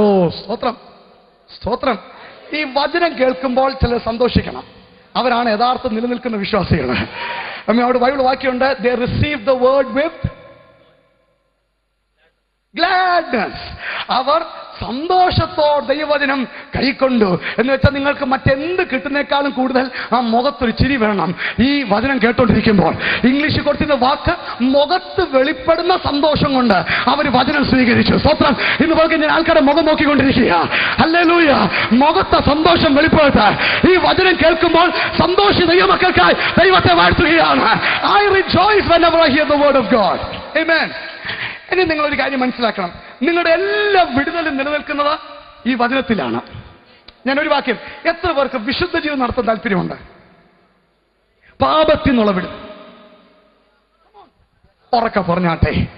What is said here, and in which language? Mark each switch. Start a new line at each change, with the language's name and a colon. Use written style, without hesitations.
Malayalam: സ്തോത്രം, സ്തോത്രം. ഈ വചനം കേൾക്കുമ്പോൾ ചിലർ സന്തോഷിക്കണം. അവരാണ് യഥാർത്ഥ നിലനിൽക്കുന്ന വിശ്വാസികൾ. അവിടെ Bible വാക്യമുണ്ട്,
English: they received the word with gladness.
Malayalam: അവർ സന്തോഷത്തോടെ ദൈവവചനം കൈക്കൊണ്ടു എന്ന് വെച്ചാൽ നിങ്ങൾക്ക് മറ്റെന്ത് കിട്ടുന്നേക്കാളും കൂടുതൽ ആ മുഖത്തൊരു ചിരി വേണം ഈ വചനം കേട്ടോണ്ടിരിക്കുമ്പോൾ. ഇംഗ്ലീഷിൽ കൊടുത്തിരുന്ന വാക്ക് മുഖത്ത് വെളിപ്പെടുന്ന സന്തോഷം കൊണ്ട് അവർ വചനം സ്വീകരിച്ചു. സ്തോത്രം. ഇന്ന് പോയി ഞാൻ ആൾക്കാരുടെ മുഖം നോക്കിക്കൊണ്ടിരിക്കുക. ഹല്ലേലൂയ. മുഖത്തെ സന്തോഷം വെളിപ്പെടുത്താൻ ഈ വചനം കേൾക്കുമ്പോൾ സന്തോഷ ദൈവമക്കൾക്കായി ദൈവത്തെ വാഴ്ത്തുകയാണ്.
English: I rejoice whenever I hear the word of God. Amen.
Malayalam: ഇനി നിങ്ങളൊരു കാര്യം മനസ്സിലാക്കണം, നിങ്ങളുടെ എല്ലാ വിടുതലും നിലനിൽക്കുന്നത് ഈ വചനത്തിലാണ്. ഞാനൊരു വാക്യം, എത്ര പേർക്ക് വിശുദ്ധ ജീവിതം നടത്താൻ താല്പര്യമുണ്ട്? പാപത്തിൽ നിന്നുള്ള വിടുതൽ ഉറക്കെ പറഞ്ഞാട്ടെ.